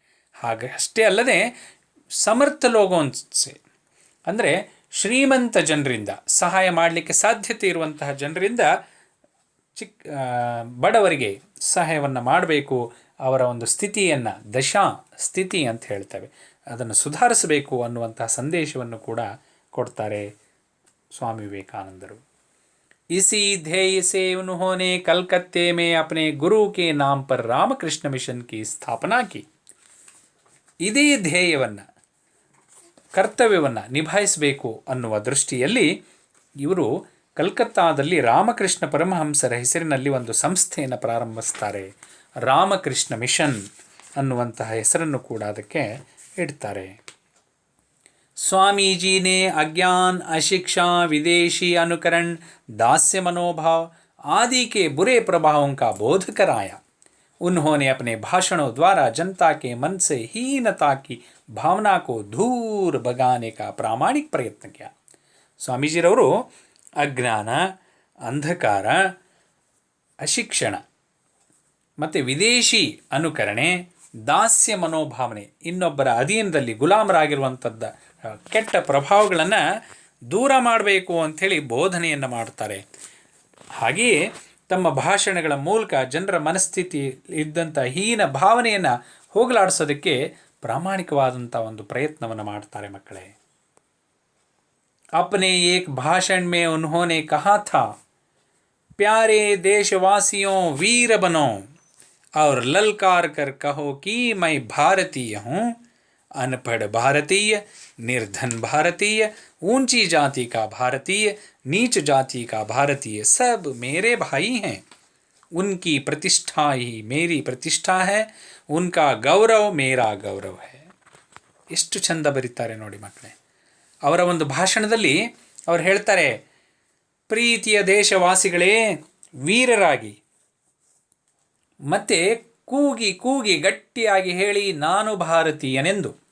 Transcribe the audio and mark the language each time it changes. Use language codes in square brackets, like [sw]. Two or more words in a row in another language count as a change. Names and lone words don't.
[kn] ಹಾಗೆ ಅಷ್ಟೇ ಅಲ್ಲದೆ [hi] समर्थ लोगों से [kn] ಅಂದರೆ ಶ್ರೀಮಂತ ಜನರಿಂದ, ಸಹಾಯ ಮಾಡಲಿಕ್ಕೆ ಸಾಧ್ಯತೆ ಇರುವಂತಹ ಜನರಿಂದ ಬಡವರಿಗೆ ಸಹಾಯವನ್ನು ಮಾಡಬೇಕು, ಅವರ ಒಂದು ಸ್ಥಿತಿಯನ್ನು ದಶಾ ಸ್ಥಿತಿ ಅಂತ ಹೇಳ್ತೇವೆ ಅದನ್ನು ಸುಧಾರಿಸಬೇಕು ಅನ್ನುವಂತಹ ಸಂದೇಶವನ್ನು ಕೂಡ ಕೊಡ್ತಾರೆ स्वामी विवेकानंदर। [hi] इसी ध्येय से उन्होंने कलकत्ते में अपने गुरु के नाम पर रामकृष्ण मिशन की स्थापना की। [kn] ಇದೇ ಧ್ಯೇಯವನ್ನು, ಕರ್ತವ್ಯವನ್ನು ನಿಭಾಯಿಸಬೇಕು ಅನ್ನುವ ದೃಷ್ಟಿಯಲ್ಲಿ ಇವರು ಕಲ್ಕತ್ತಾದಲ್ಲಿ ರಾಮಕೃಷ್ಣ ಪರಮಹಂಸರ ಹೆಸರಿನಲ್ಲಿ ಒಂದು ಸಂಸ್ಥೆಯನ್ನು ಪ್ರಾರಂಭಿಸ್ತಾರೆ. ರಾಮಕೃಷ್ಣ ಮಿಷನ್ ಅನ್ನುವಂತಹ ಹೆಸರನ್ನು ಕೂಡ ಅದಕ್ಕೆ ಇಡ್ತಾರೆ. [hi] स्वामी जी ने अज्ञान, अशिक्षा, विदेशी अनुकरण, दास्य मनोभाव आदि के बुरे प्रभावों का बोध कराया। उन्होंने अपने भाषणों द्वारा जनता के मन से हीनता की भावना को दूर भगाने का प्रामाणिक प्रयत्न किया। [kn] ಸ್ವಾಮೀಜಿರವರು ಅಜ್ಞಾನ, ಅಂಧಕಾರ, ಅಶಿಕ್ಷಣ ಮತ್ತು ವಿದೇಶಿ ಅನುಕರಣೆ, ದಾಸ್ಯ ಮನೋಭಾವನೆ, ಇನ್ನೊಬ್ಬರ ಅಧೀನದಲ್ಲಿ ಗುಲಾಮರಾಗಿರುವಂಥದ್ದು ಕೆಟ್ಟ ಪ್ರಭಾವಗಳನ್ನು ದೂರ ಮಾಡಬೇಕು ಅಂಥೇಳಿ ಬೋಧನೆಯನ್ನು ಮಾಡ್ತಾರೆ. ಹಾಗೆಯೇ ತಮ್ಮ ಭಾಷಣಗಳ ಮೂಲಕ ಜನರ ಮನಸ್ಥಿತಿ ಇದ್ದಂಥ ಹೀನ ಭಾವನೆಯನ್ನು ಹೋಗಲಾಡಿಸೋದಕ್ಕೆ ಪ್ರಾಮಾಣಿಕವಾದಂಥ ಒಂದು ಪ್ರಯತ್ನವನ್ನು ಮಾಡ್ತಾರೆ ಮಕ್ಕಳೇ. [hi] अपने एक भाषण में उन्होंने कहा था, प्यारे देशवासियों वीर बनो और ललकार कर कहो कि मैं भारतीय हूँ। अनपढ़ भारतीय, निर्धन भारतीय, ऊंची जाति का भारतीय, नीच जाति का भारतीय सब मेरे भाई हैं। उनकी प्रतिष्ठा ही मेरी प्रतिष्ठा है, उनका गौरव मेरा गौरव है। [kn] ಎಷ್ಟು ಚಂದ ಬರೀತಾರೆ ನೋಡಿ ಮಕ್ಕಳೇ. ಅವರ ಒಂದು ಭಾಷಣದಲ್ಲಿ ಅವರು ಹೇಳ್ತಾರೆ, ಪ್ರೀತಿಯ ದೇಶವಾಸಿಗಳೇ, ವೀರರಾಗಿ ಮತ್ತೆ ಕೂಗಿ ಕೂಗಿ ಗಟ್ಟಿಯಾಗಿ ಹೇಳಿ ನಾನು ಭಾರತೀಯನೆಂದು.